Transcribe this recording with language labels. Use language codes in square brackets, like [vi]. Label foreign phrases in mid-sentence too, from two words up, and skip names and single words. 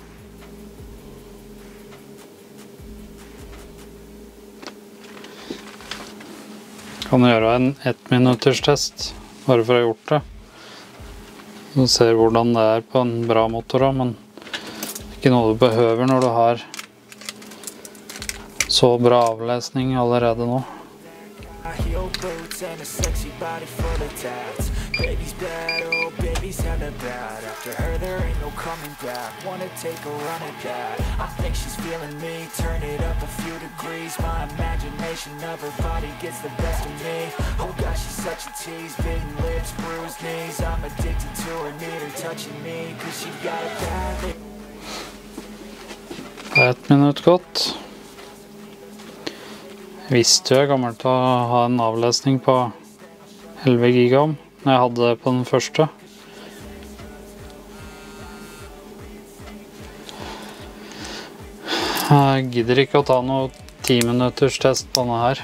[no] Kan gjøre en 1 minutters test, bare for å ha gjort det. Du ser hvordan det er på en bra motor, men ikke noe du behøver når du har så bra avlesning allerede nå. [en] Heel boots and a sexy body full of tats. Baby's bad, oh baby's hella bad. After her there ain't no coming back. Wanna take a run at that. I think she's feeling me. Turn it up a few degrees. My imagination of her body gets the best of me. Oh gosh, she's such a tease. Bitten lips, bruised knees. I'm addicted to her, need her touching me. Cause she got a bad. [no] 1 minutt gått. Visste jeg kommer til å ha en avlesning på 11 gigaohm når jeg hadde det på den første. Jeg gidder ikke å ta noe 10 minutters test på denne her.